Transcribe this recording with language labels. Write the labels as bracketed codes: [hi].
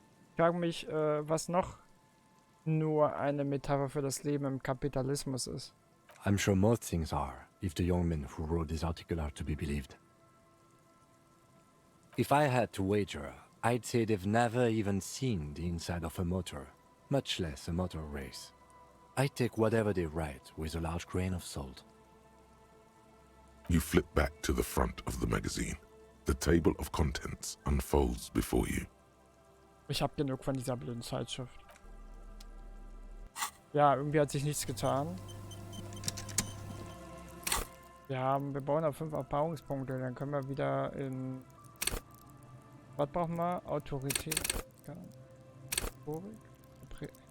[de] Ich frage mich, was noch nur eine Metapher für das Leben im Kapitalismus ist. [en] I'm sure most things are, if the young men who wrote this article are to be believed. If I had to wager, I'd say they've never even seen the inside of a motor, much less a motor race. I take whatever they write with a large grain of salt. You flip back to the front of the magazine. The table of contents unfolds before you. [de] Ich habe genug von dieser blöden Zeitschrift. Ja, irgendwie hat sich nichts getan. Wir bauen auf 5 Erfahrungspunkte, dann können wir wieder in... Was brauchen wir? Autorität. Ja. Rhetorik.